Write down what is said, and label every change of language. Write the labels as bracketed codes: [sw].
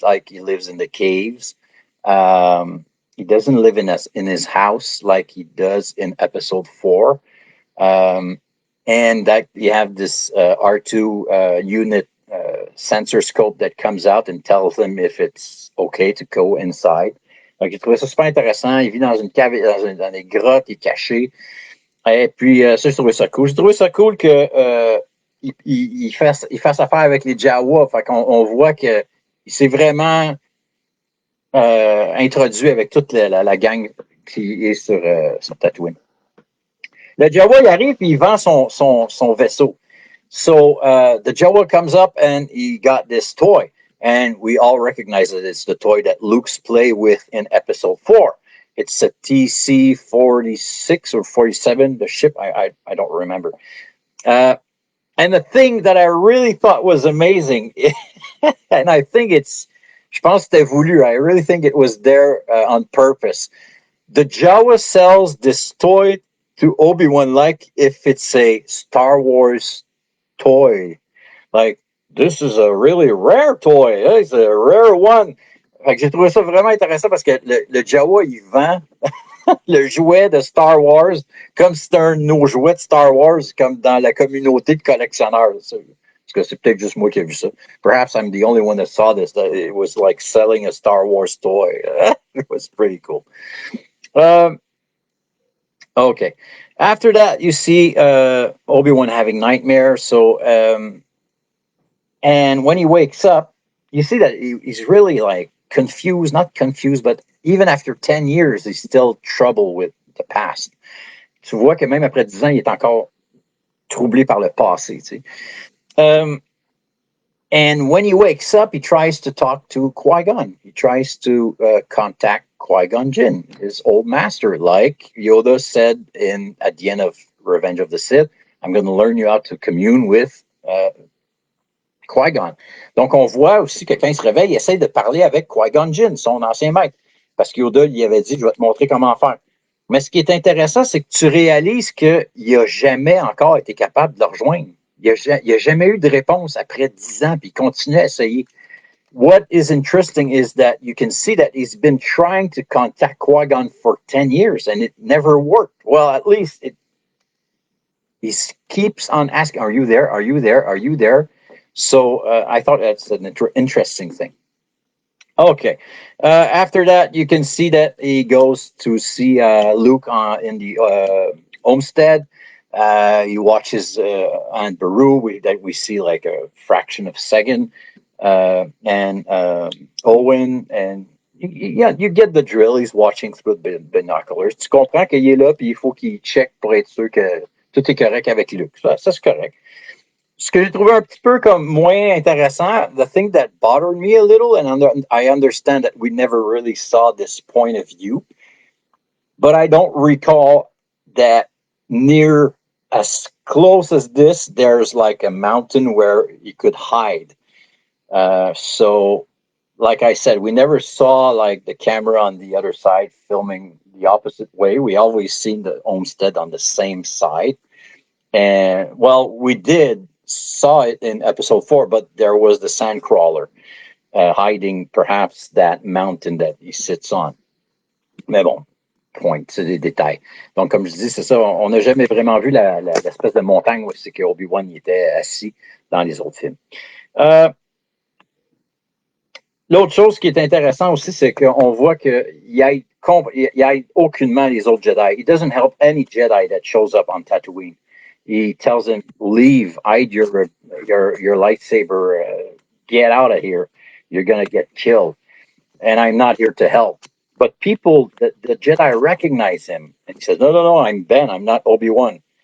[en] Like he lives in the caves. He doesn't live in his house like he does in episode 4. And that you have this R2 unit sensor scope that comes out and tells him if it's okay to go inside. [fr] Donc, j'ai trouvé ça super intéressant. Il vit dans une cave, dans des grottes, il est caché. Et puis, ça, j'ai trouvé ça cool. J'ai trouvé ça cool que il fasse affaire avec les Jawa. Fait qu'on on voit qu'il s'est vraiment introduit avec toute la gang qui est sur Tatooine. Le Jawa, il arrive et il vend son vaisseau. [en] So the Jawa comes up and he got this toy. And we all recognize that it's the toy that Luke's play with in episode 4. It's a TC-46 or 47, the ship. I don't remember. And the thing that I really thought was amazing, and I think [fr] je pense que c'était voulu. [en] I really think it was there on purpose. The Jawa sells this toy to Obi-Wan like if it's a Star Wars toy. Like, this is a really rare toy. It's a rare one. [fr] Fait que j'ai trouvé ça vraiment intéressant parce que le Jawa, il vend le jouet de Star Wars comme si c'était un de nos jouets de Star Wars, comme dans la communauté de collectionneurs. Parce que c'est peut-être juste moi qui ai vu ça. [en] Perhaps I'm the only one that saw this. That it was like selling a Star Wars toy. It was pretty cool. Okay. After that, you see Obi-Wan having nightmares. So, and when he wakes up, you see that he's really like confused, not confused, but even after 10 years, he's still troubled with the past. [fr] Tu vois que même après 10 ans, il est encore troublé par le passé. Tu sais. [en] And when he wakes up, he tries to talk to Qui-Gon. He tries to contact Qui-Gon Jinn, his old master, like Yoda said at the end of Revenge of the Sith, I'm going to learn you how to commune with Qui-Gon. [fr] Donc, on voit aussi que quand il se réveille, il essaie de parler avec Qui-Gon Jinn, son ancien maître, parce que Yoda lui avait dit, je vais te montrer comment faire. Mais ce qui est intéressant, c'est que tu réalises qu'il n'a jamais encore été capable de le rejoindre. Il n'y a jamais eu de réponse après 10 ans, puis il continue à essayer. [en] What is interesting is that you can see that he's been trying to contact Qui-Gon for 10 years, and it never worked. Well, at least he keeps on asking, are you there? Are you there? Are you there? So I thought that's an interesting thing. Okay. After that, you can see that he goes to see Luke in the homestead. He watches Aunt Beru. We see like a fraction of a second. And Owen, and you get the drill. He's watching through the binoculars. [fr] Tu comprends qu'il est là, puis il faut qu'il check pour être sûr que tout est correct avec Luke. Ça c'est correct. Ce que j'ai trouvé un petit peu comme moins intéressant, [en] the thing that bothered me a little, and I understand that we never really saw this point of view, but I don't recall that near as close as this, there's like a mountain where you could hide. So, like I said, we never saw like the camera on the other side filming the opposite way. We always seen the homestead on the same side. And, well, we saw it in episode 4, but there was the sand crawler. hiding perhaps that mountain that he sits on. [fr] Mais bon, point, c'est des détails. Donc, comme je dis, c'est ça, on n'a jamais vraiment vu l'espèce de montagne où c'est que Obi-Wan était assis dans les autres films. L'autre chose qui est intéressant aussi, c'est qu'on voit qu'il aide aucunement les autres Jedi. [en] He doesn't help any Jedi that shows up on Tatooine. He tells them, leave, hide your lightsaber, get out of here. You're going to get killed. And I'm not here to help. But people, the Jedi recognize him. And he says, no, I'm Ben. I'm not Obi-Wan.